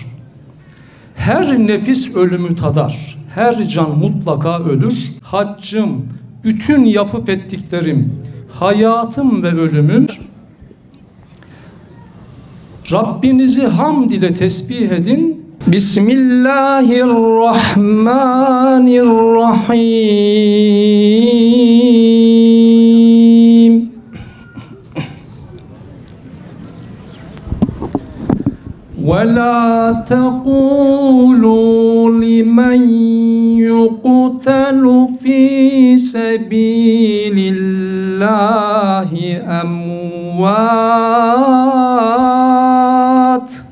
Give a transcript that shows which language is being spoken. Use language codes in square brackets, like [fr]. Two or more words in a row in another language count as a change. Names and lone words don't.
[tr] Her nefis ölümü tadar, her can mutlaka ölür. Haccım, bütün yapıp ettiklerim, hayatım ve ölümüm, Rabbinizi hamd ile tesbih edin. [ar] بسم الله الرحمن الرحيم. وَلَا تَقُولُوا لِمَنْ يُقْتَلُ فِي سَبِيلِ اللّٰهِ أَمْوَاتٌ